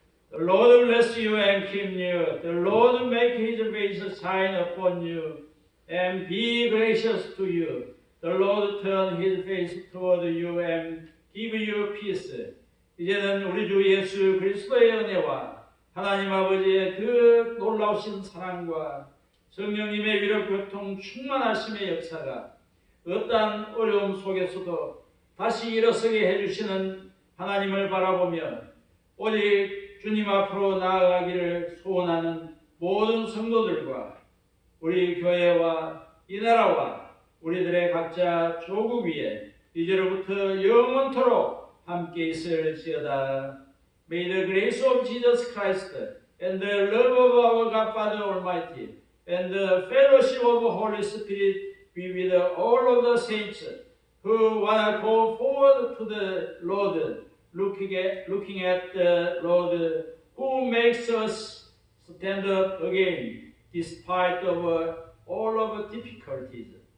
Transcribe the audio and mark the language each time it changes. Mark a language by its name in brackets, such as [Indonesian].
[English] The Lord bless you and keep you. The Lord make his face shine upon you and be gracious to you. The Lord turn his face toward you and give you peace. [Korean] 이제는 우리 주 예수 그리스도의 은혜와 하나님 아버지의 그 놀라우신 사랑과 성령님의 위로 교통 충만하심의 역사가 어떠한 어려움 속에서도 다시 일어서게 해주시는 하나님을 바라보며 오직 주님 앞으로 나아가기를 소원하는 모든 성도들과 우리 교회와 이 나라와 우리들의 각자 조국 위에 이제로부터 영원토록 함께 있을지어다. [English] May the grace of Jesus Christ and the love of our God Father Almighty and the fellowship of the Holy Spirit be with all of the saints who want to go forward to the Lord, looking at the Lord who makes us stand up again despite of all of the difficulties.